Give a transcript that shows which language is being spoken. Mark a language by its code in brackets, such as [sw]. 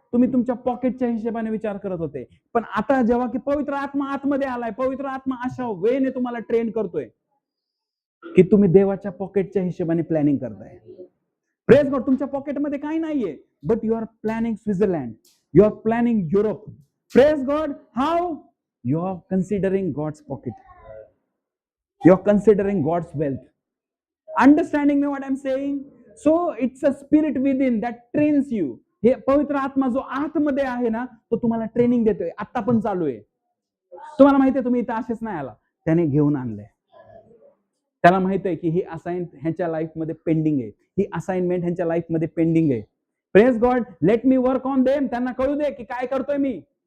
[mr] तुम्ही तुमच्या पॉकेटच्या हिशोबाने विचार करत होते, पण आता जेव्हा की पवित्र आत्मा आतमध्ये आलाय, पवित्र आत्मा अशा वेने तुम्हाला ट्रेन करतोय की तुम्ही देवाच्या पॉकेटच्या हिशोबाने प्लॅनिंग करताय. Praise God. तुमच्या पॉकेटमध्ये काही नाहीये, [en] But you are planning Switzerland, you are planning Europe. Praise God. How? You are considering God's pocket, you are considering God's wealth. Understanding me what I am saying? So it's a spirit within that trains you. [mr] हे पवित्र आत्मा जो आतमध्ये आहे ना, तो तुम्हाला training देतोय. आता पण चालू आहे. तुम्हाला माहितीये तुम्ही इथं असेच नाही आला, त्याने घेऊन आणलंय. त्याला माहित आहे की ही असाइन ह्यांच्या लाईफमध्ये पेंडिंग आहे, ही असाइनमेंट ह्यांच्या लाईफमध्ये पेंडिंग आहे. Praise God. [en] Let me work on them. [mr] त्यांना कळू दे की काय करतोय मी.